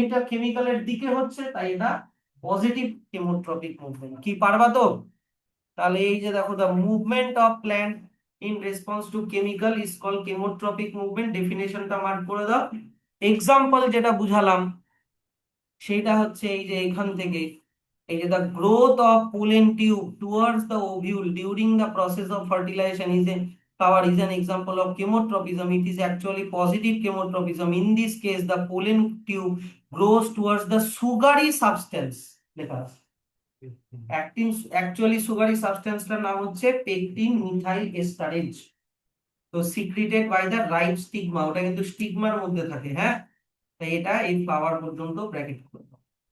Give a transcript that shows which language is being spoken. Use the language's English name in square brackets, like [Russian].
[Bangla] কেমিক্যালের দিকে হচ্ছে, তাই এটা পজিটিভ কেমোট্রপিক মুভমেন্ট। কি পারবা তো? তাহলে এই যে দেখো, [English] The movement of plant in response to chemical is called chemotropic movement. [Bangla] ডেফিনেশনটা mark করে দাও। এক্সাম্পল যেটা বুঝালাম সেটা হচ্ছে এই যে এখান থেকে এই যে [English] the growth of pollen tube towards the ovule during the process of fertilization is a flower is an example of chemotropism. It is actually positive chemotropism. In this case, the pollen tube grows towards the sugary substance. [Bangla] লেখা আছে acting actually sugary সাবস্টেন্সটার নাম হচ্ছে pectin methyl esterase. তো [English] secreted by the right stigma, [Bangla] ওটা কিন্তু স্টিগমার মধ্যে থাকে। হ্যাঁ, তাই এটা এই ফ্লাওয়ার পর্যন্ত ব্র্যাকেট করে দাও।